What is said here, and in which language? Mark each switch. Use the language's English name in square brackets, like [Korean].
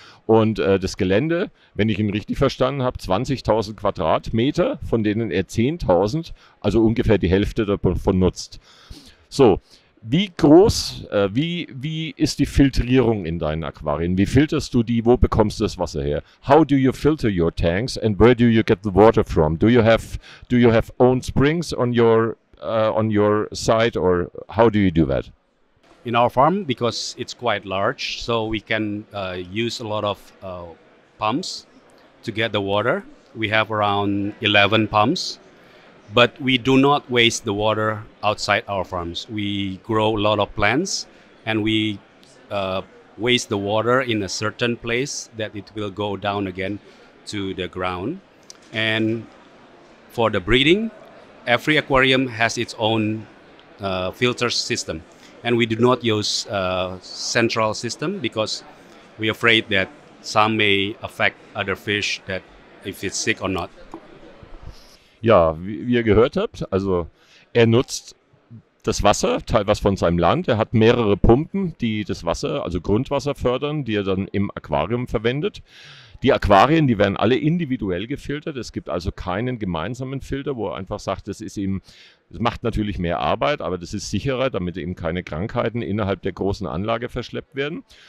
[German] Und das Gelände, wenn ich ihn richtig verstanden habe, 20.000 Quadratmeter, von denen er 10.000, also ungefähr die Hälfte davon nutzt. So, wie groß, wie ist die Filtrierung in deinen Aquarien? Wie filterst du die? Wo bekommst du das Wasser her? [English] How do you filter your tanks and where do you get the water from? Do you have own springs on your site, or how do you do that? In our farm, because it's quite large, so we can use a lot of pumps to get the water. We have around 11 pumps. But we do not waste the water outside our farms. We grow a lot of plants and we waste the water in a certain place that it will go down again to the ground. And for the breeding, every aquarium has its own filter system. And we do not use central system because we're afraid that some may affect other fish, that if it's sick or not. [German] Ja, wie ihr gehört habt, also er nutzt das Wasser, teilweise von seinem Land. Er hat mehrere Pumpen, die das Wasser, also Grundwasser fördern, die er dann im Aquarium verwendet. Die Aquarien, die werden alle individuell gefiltert. Es gibt also keinen gemeinsamen Filter, wo er einfach sagt, das macht natürlich mehr Arbeit, aber das ist sicherer, damit eben keine Krankheiten innerhalb der großen Anlage verschleppt werden.